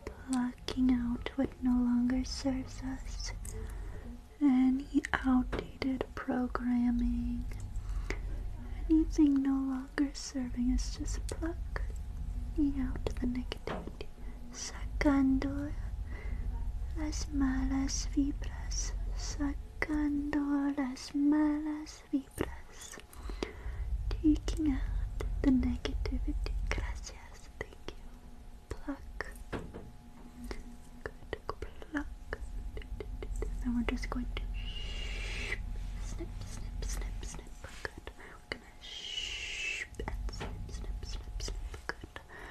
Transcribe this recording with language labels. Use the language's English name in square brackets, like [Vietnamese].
[English] Plucking out what no longer serves us. Any outdated programming. Anything no longer serving us. Just pluck out the negativity. [Spanish] Sacando las malas vibras. Sacando las malas vibras. [English] Taking out the negativity. [Spanish] Gracias. [English] Thank you. Pluck. Good. Pluck. Then we're just going to snip, snip, snip, snip. Good. We're gonna and snip, snip, snip, snip. Good.